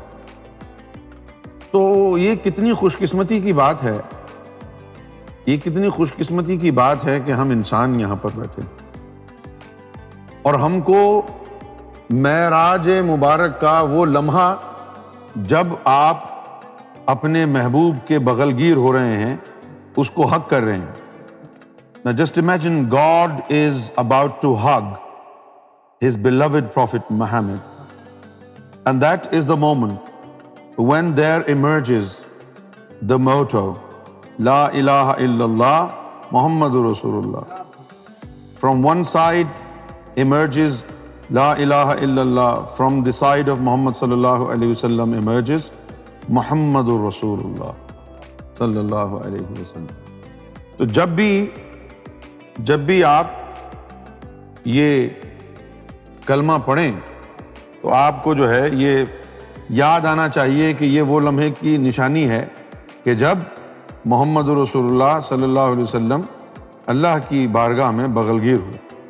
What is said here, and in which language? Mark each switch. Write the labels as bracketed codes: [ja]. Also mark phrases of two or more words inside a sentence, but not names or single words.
[ur] تو یہ کتنی خوش قسمتی کی بات ہے، یہ کتنی خوش قسمتی کی بات ہے کہ ہم انسان یہاں پر بیٹھے اور ہم کو معراج مبارک کا وہ لمحہ جب آپ اپنے محبوب کے بغل گیر ہو رہے ہیں اس کو حق کر رہے ہیں۔ [en] Now just imagine God is about to hug his beloved Prophet Muhammad, and that is the moment when there emerges the motto [ar] لا إله إلا الله محمد رسول الله. [en] From one side emerges [ar] لا إله إلا الله, [en] from the side of Muhammad [ar] صلى الله عليه وسلم [en] emerges [ar] محمد رسول الله صلى الله عليه وسلم. [ur] تو جب بھی آپ یہ کلمہ پڑھیں تو آپ کو جو ہے یہ یاد آنا چاہیے کہ یہ وہ لمحے کی نشانی ہے کہ جب [ar] محمد رسول اللہ صلی اللہ علیہ وسلم [ur] اللہ کی بارگاہ میں بغل گیر ہوئے۔